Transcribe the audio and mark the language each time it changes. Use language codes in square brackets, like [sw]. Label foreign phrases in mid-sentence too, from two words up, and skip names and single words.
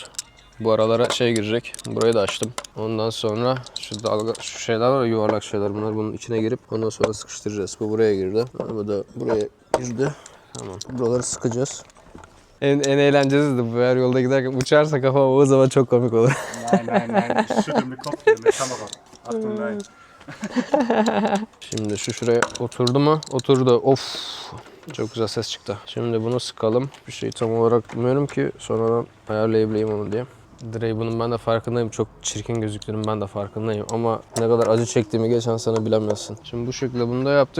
[tr] Bu aralara şey girecek. Burayı da açtım. Ondan sonra şu dalga, şu şeyler var ya, yuvarlak şeyler. Bunlar bunun içine girip ondan sonra sıkıştıracağız. Bu buraya girdi. Bu da buraya girdi. Tamam. Buraları sıkacağız. En eğlencelisi de bu, eğer yolda giderken uçarsa kafam, o zaman çok komik olur. [de] Nein, nein, nein. Ich schüttel mit Kopf hier mit Kamera. Achtung, nein. [tr] Şimdi şu şuraya oturdu mu? Oturdu. Of. Çok güzel ses çıktı. Şimdi bunu sıkalım. Bir şey tam olarak bilmiyorum ki sonradan ayarlayabileyim onu diye. Direği bunun ben de farkındayım. Çok çirkin gözüktüğünün ben de farkındayım. Ama ne kadar acı çektiğimi geçen sene bilemezsin. Şimdi bu şekilde bunu da yaptık.